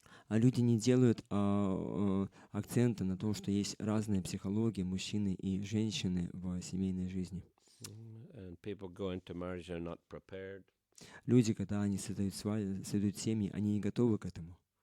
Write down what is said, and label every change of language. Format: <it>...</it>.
<ru>А люди не делают акцента на том, что есть разная психология мужчины и женщины в семейной жизни.</ru> <en>And people go into marriage are not prepared.</en> <ru>Люди, когда они создают семьи, они не готовы к этому.</ru>